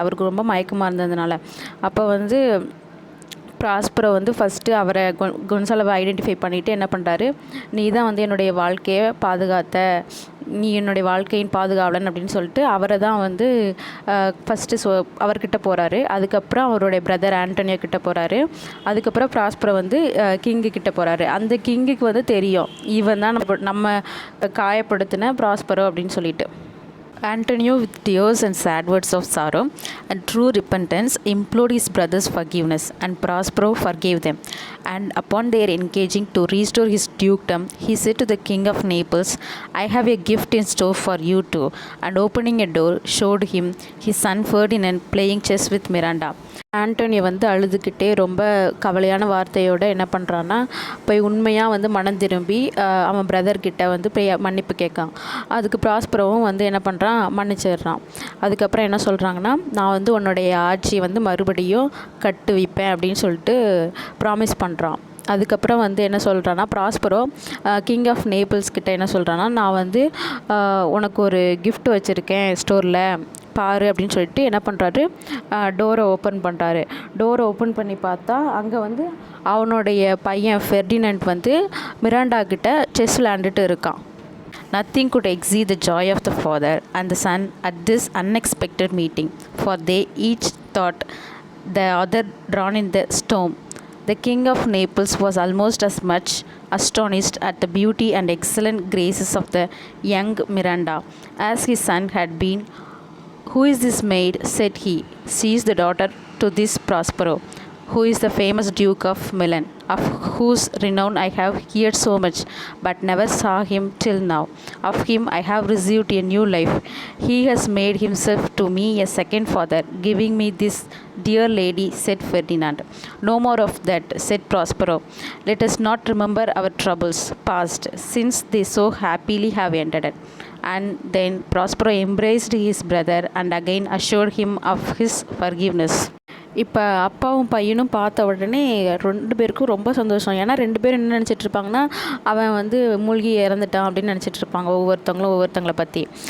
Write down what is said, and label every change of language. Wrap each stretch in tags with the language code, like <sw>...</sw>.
<ta>அவருக்கு ரொம்ப மயக்கமாக இருந்ததுனால. அப்போ வந்து ப்ராஸ்பரோ வந்து ஃபஸ்ட்டு அவரை கொன்சாலோவை ஐடென்டிஃபை பண்ணிவிட்டு என்ன பண்ணுறாரு, நீ தான் வந்து என்னுடைய வாழ்க்கையை பாதுகாத்த, நீ என்னுடைய வாழ்க்கையின் பாதுகாவலன் அப்படின்னு சொல்லிட்டு அவரை தான் வந்து ஃபஸ்ட்டு அவர்கிட்ட போகிறாரு. அதுக்கப்புறம் அவருடைய பிரதர் ஆண்டனியோ கிட்ட போகிறாரு. அதுக்கப்புறம் ப்ராஸ்பரோ வந்து கிங்கு கிட்ட போகிறாரு. அந்த கிங்குக்கு வந்து தெரியும் இவன் தான் நம்ம காயப்படுத்தின ப்ராஸ்பரோ அப்படின்னு சொல்லிட்டு.</ta> <en>Antonio, with tears and sad words of sorrow and true repentance, implored his brothers' forgiveness, and Prospero forgave them. And upon their engaging to restore his dukedom, he said to the king of Naples, "I have a gift in store for you too." And opening a door, showed him his son Ferdinand playing chess with Miranda.</en> <ta>Antonio வந்து அழுதுகிட்டே ரொம்ப கவலையான வார்த்தையோடு என்ன பண்ணுறான்னா, போய் உண்மையாக வந்து மனம் திரும்பி அவன் பிரதர்கிட்ட வந்து மன்னிப்பு கேட்கான். அதுக்கு ப்ராஸ்பரோவும் வந்து என்ன பண்ணுறான், மன்னிச்சிடுறான். அதுக்கப்புறம் என்ன சொல்கிறாங்கன்னா, நான் வந்து உன்னுடைய ஆட்சியை வந்து மறுபடியும் கட்டுவிப்பேன் அப்படின்னு சொல்லிட்டு ப்ராமிஸ் பண்ணுறான். அதுக்கப்புறம் வந்து என்ன சொல்கிறான்னா, ப்ராஸ்பரோ கிங் ஆஃப் நேபிள்ஸ் கிட்ட என்ன சொல்கிறான்னா, நான் வந்து உனக்கு ஒரு கிஃப்ட் வச்சுருக்கேன் ஸ்டோரில் பாரு அப்படின்னு சொல்லிட்டு என்ன பண்ணுறாரு, டோரை ஓப்பன் பண்ணுறாரு. டோரை ஓப்பன் பண்ணி பார்த்தா அங்கே வந்து அவனுடைய பையன் ஃபெர்டினண்ட் வந்து மிராண்டா கிட்ட செஸ் விளையாண்டுட்டு இருக்கான்.</ta> <en>Nothing could exceed the joy of the father and the son at this unexpected meeting, for they each thought the other drawn in the storm. The king of Naples was almost as much astonished at the beauty and excellent graces of the young Miranda as his son had been. "Who is this maid?" said he. "She is the daughter to this Prospero, who is the famous Duke of Milan, of whose renown I have heard so much, but never saw him till now. Of him I have received a new life. He has made himself to me a second father, giving me this dear lady," said Ferdinand. "No more of that," said Prospero. "Let us not remember our troubles past, since they so happily have ended." And then Prospero embraced his brother and again assured him of his forgiveness.</en> <ta>இப்போ அப்பாவும் பையனும் பார்த்த உடனே 2 பேருக்கும் ரொம்ப சந்தோஷம். ஏன்னா 2 பேரும் என்ன நினச்சிட்டு இருப்பாங்கன்னா, அவன் வந்து மூழ்கி இறந்துட்டான் அப்படின்னு நினச்சிட்டு இருப்பாங்க ஒவ்வொருத்தங்களை பற்றி.</ta>